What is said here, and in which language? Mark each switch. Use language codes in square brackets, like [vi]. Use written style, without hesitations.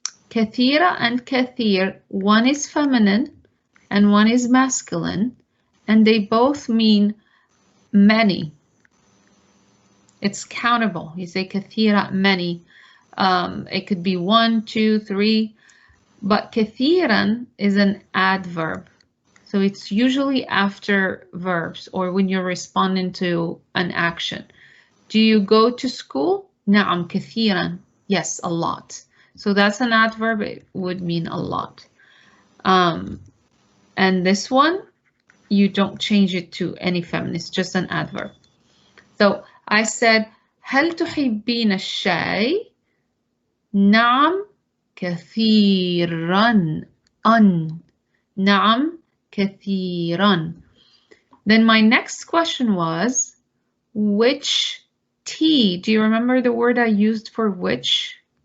[ar] كثيرة and كثير. [en] One is feminine and one is masculine. And they both mean many. It's countable. You say كثيرة, many. It could be 1, 2, 3. But كثيرا is an adverb. So it's usually after verbs or when you're responding to an action. Do you go to school? [ar] نعم كثيرا. [en] Yes, a lot. So that's an adverb. It would mean a lot. And this one, you don't change it to any feminine. It's just an adverb. So I said, [ar] هل تحبين الشاي؟ نعم كثيرا. نعم كثيرا. [en] Then my next question was, which tea? Do you remember the word I used for which?